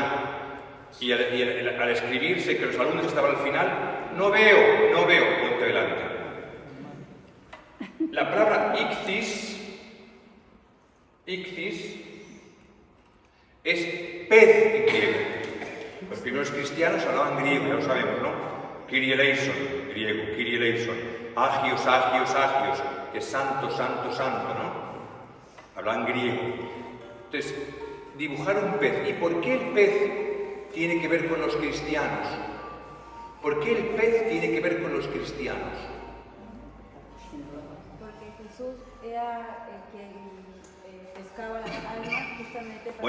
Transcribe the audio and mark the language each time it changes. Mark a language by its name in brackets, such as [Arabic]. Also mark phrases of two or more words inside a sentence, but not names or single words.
[Spanish] Y al escribirse que los alumnos estaban al final, no veo, ponte delante. La palabra ichthys es pez en griego. Los primeros cristianos hablaban griego, ya lo sabemos, ¿no? [Greek] Κύριε ελέησον, griego, Κύριε ελέησον. [Spanish] Agios, que es santo, ¿no? Hablaban griego. Entonces, dibujar un pez. ¿Y por qué el pez tiene que ver con los cristianos? ¿Por qué el pez tiene que ver con los cristianos? Porque Jesús era el que pescaba las almas justamente para...